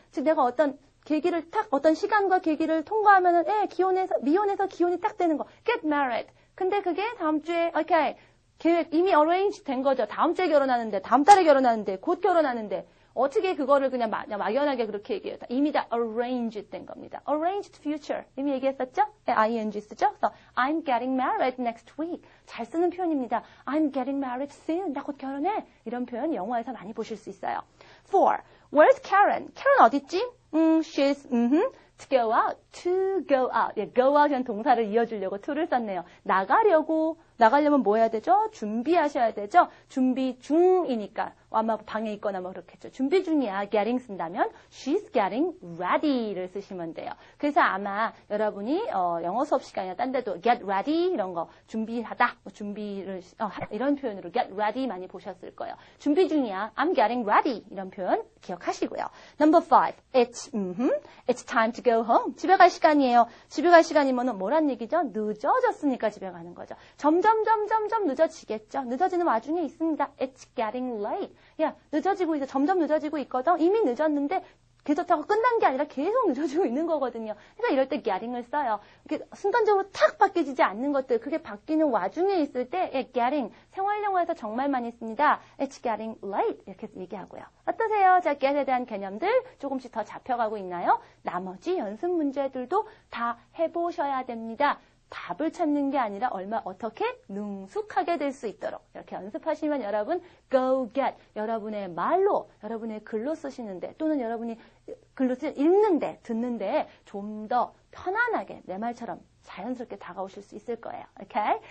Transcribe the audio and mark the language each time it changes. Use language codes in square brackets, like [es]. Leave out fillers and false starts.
[ko] 즉 내가 어떤 계기를 어떤 시간과 계기를 통과하면은, 미혼에서 기혼이 딱 되는 거. [en] get married. [ko] 근데 그게 다음 주에, okay. 계획 이미 arrange 된 거죠. 다음 주에 결혼하는데, 다음 달에 결혼하는데, 곧 결혼하는데. 어떻게 그거를 그냥 막연하게 그렇게 얘기해요. 이미 다 arranged 된 겁니다. [en] arranged future. [ko] 이미 얘기했었죠? ing 쓰죠? 그래서 [en] I'm getting married next week. [ko] 잘 쓰는 표현입니다. [en] I'm getting married soon. [ko] 나 곧 결혼해. 이런 표현 영화에서 많이 보실 수 있어요. [en] 4. Where's Karen? Karen [ko] 어딨지? [en] She's, to go out. To go out. [ko] 예, go out이라는 동사를 이어주려고 to를 썼네요. 나가려고, 나가려면 뭐 해야 되죠? 준비하셔야 되죠? 준비 중이니까. 아마 방에 있거나 뭐 그렇겠죠. 준비 중이야. getting 쓴다면 [en] she's getting ready [ko] 를 쓰시면 돼요. 그래서 아마 여러분이 영어 수업 시간이나 딴 데도 get ready 이런 거 준비하다, 뭐 준비를 이런 표현으로 get ready 많이 보셨을 거예요. 준비 중이야. [en] I'm getting ready [ko] 이런 표현 기억하시고요. [en] Number 5. It's time to go home. [ko] 집에 갈 시간이에요. 집에 갈 시간이면 뭐란 얘기죠? 늦어졌으니까 집에 가는 거죠. 점점 늦어지겠죠. 늦어지는 와중에 있습니다. [en] It's getting late. [ko] 야, 늦어지고 있어. 점점 늦어지고 있거든. 이미 늦었는데 그렇다고 끝난 게 아니라 계속 늦어지고 있는 거거든요. 그러니까 이럴 때 getting을 써요. 이렇게 순간적으로 탁 바뀌지 않는 것들, 그게 바뀌는 와중에 있을 때 getting, 생활영어에서 정말 많이 씁니다. It's getting late 이렇게 얘기하고요. 어떠세요? 자, get에 대한 개념들 조금씩 더 잡혀가고 있나요? 나머지 연습 문제들도 다 해보셔야 됩니다. 답을 찾는 게 아니라 어떻게 능숙하게 될 수 있도록 이렇게 연습하시면 여러분 go get 여러분의 말로 여러분의 글로 쓰시는데 또는 여러분이 글로 읽는데 듣는데 좀 더 편안하게 내 말처럼 자연스럽게 다가오실 수 있을 거예요. 오케이?